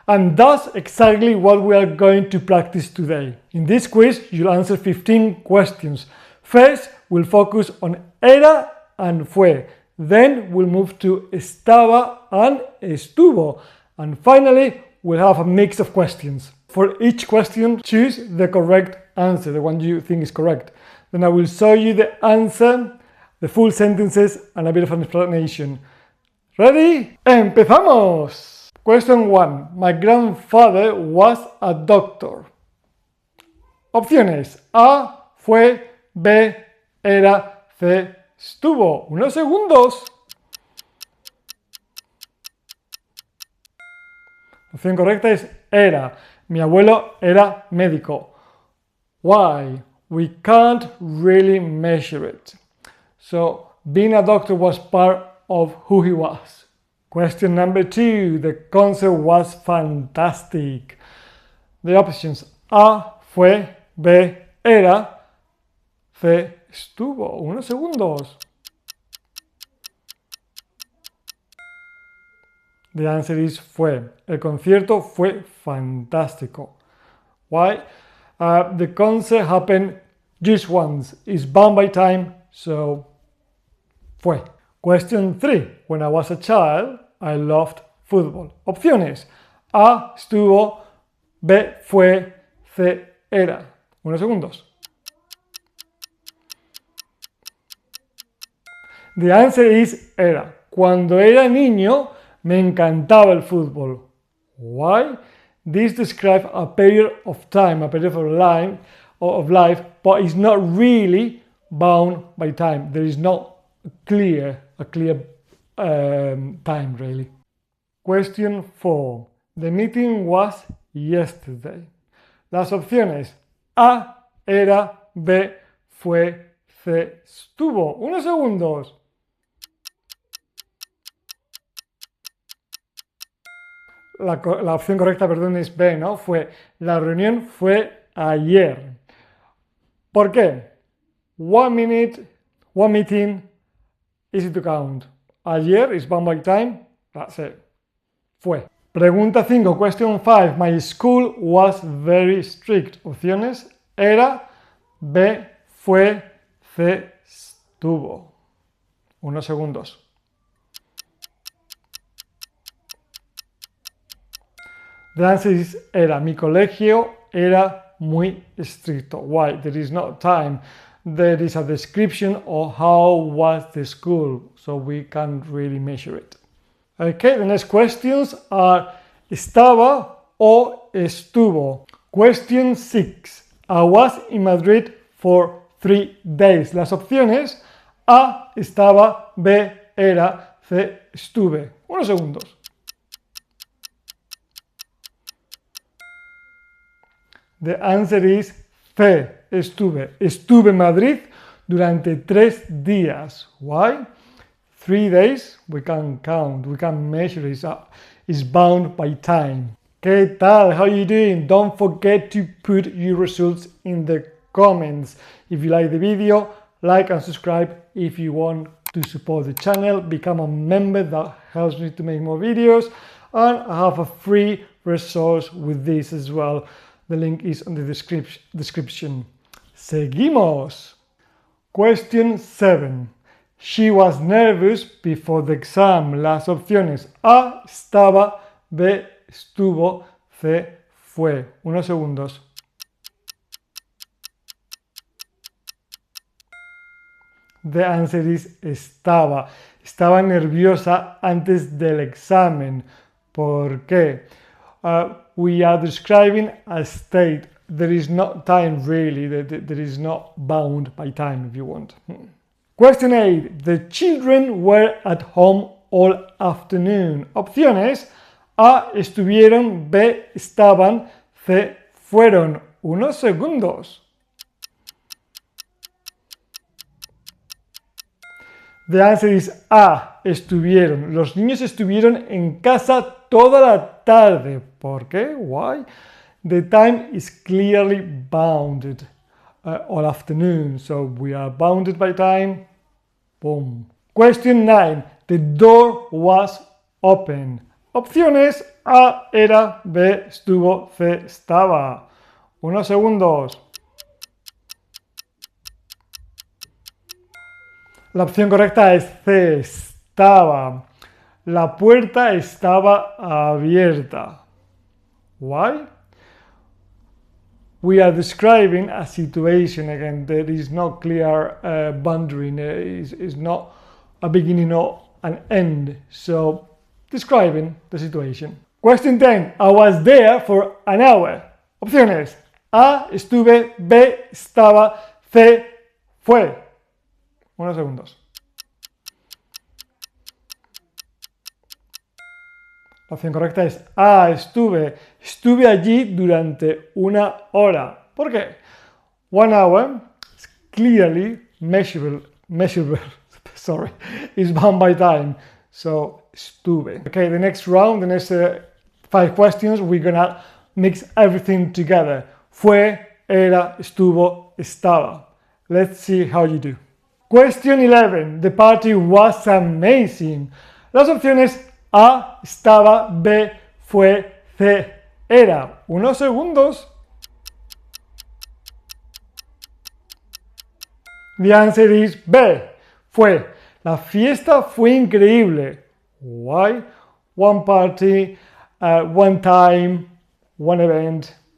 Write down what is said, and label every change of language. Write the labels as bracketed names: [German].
[English] And that's exactly what we are going to practice today. In this quiz, you'll answer 15 questions. First, we'll focus on era and fue. Then we'll move to estaba and estuvo. And finally, we'll have a mix of questions. For each question, choose the correct answer, the one you think is correct. Then I will show you the answer, the full sentences, and a bit of an explanation. Ready? [Spanish] ¡Empezamos! [English] Question 1. My grandfather was a doctor. [Spanish] Opciones: A, fue, B, era, C, estuvo. Unos segundos. La opción correcta es era. Mi abuelo era médico. [English] Why? We can't really measure it. So, being a doctor was part of who he was. Question number 2. The concert was fantastic. The options: A, fue, B, era, C, estuvo. [Spanish] Unos segundos. [English] The answer is [Spanish] fue. El concierto fue fantástico. [English] Why? The concert happened just once. It's bound by time, so fue. Question 3. When I was a child, I loved football. [Spanish] Opciones: A, estuvo, B, fue, C, era. Unos segundos. [English] The answer is [Spanish] era. Cuando era niño, me encantaba el fútbol. [English] Why? This describes a period of time, a period of life, but it's not really bound by time. There is no clear time, really. Question 4. The meeting was yesterday. [Spanish] Las opciones: A, era, B, fue, C, estuvo. Unos segundos. La opción correcta, perdón, es B, ¿no? La reunión fue ayer. ¿Por qué? [English] One meeting, easy to count. Ayer is bound by time, that's it. Fue. [Spanish] Pregunta 5, [English] question 5. My school was very strict. [Spanish] Opciones: era, B, fue, C, estuvo. Unos segundos. [English] The answer is [Spanish] era. Mi colegio era muy estricto. [English] Why? There is no time. There is a description of how was the school, so we can't really measure it. Okay, the next questions are estaba o estuvo. Question 6. I was in Madrid for 3 days. [Spanish] Las opciones: A, estaba, B, era, C, estuve. Unos segundos. [English] The answer is [Spanish] C, estuve. Estuve en Madrid durante 3 días. [English] Why? 3 days, we can count, we can measure it. It's bound by time. [Spanish] ¿Qué tal? [English] How are you doing? Don't forget to put your results in the comments. If you like the video, like and subscribe. If you want to support the channel, become a member. That helps me to make more videos. And I have a free resource with this as well. The link is on the description. [Spanish] Seguimos. [English] Question 7. She was nervous before the exam. [Spanish] Las opciones: A, estaba, B, estuvo, C, fue. Unos segundos. [English] The answer is [Spanish] estaba. Estaba nerviosa antes del examen. ¿Por qué? [English] We are describing a state. There is no time really. There is not bound by time, if you want. Question 8. The children were at home all afternoon. [Spanish] Opciones: A, estuvieron, B, estaban, C, fueron. Unos segundos. [English] The answer is [Spanish] A, estuvieron. Los niños estuvieron en casa toda la tarde. ¿Por qué? [English] Why? The time is clearly bounded all afternoon. So we are bounded by time. Boom. Question 9. The door was open. [Spanish] Opciones: A era, B estuvo, C estaba. Unos segundos. La opción correcta es C, estaba. La puerta estaba abierta. [English] Why? We are describing a situation. Again, there is no clear boundary. It's not a beginning or an end. So, describing the situation. Question 10. I was there for an hour. [Spanish] Opciones: A, estuve, B, estaba, C, fue. Unos segundos. La opción correcta es A, estuve. Estuve allí durante una hora. ¿Por qué? [English] 1 hour is clearly measurable, sorry, is bound by time. So, estuve. Okay, the next round, the next 5 questions, we're gonna mix everything together. Fue, era, estuvo, estaba. Let's see how you do. Question 11. The party was amazing. [Spanish] Las opciones: A, estaba, B, fue, C, era. Unos segundos. [English] The answer is [Spanish] B, fue. La fiesta fue increíble. [English] Why? One party, one time, one event.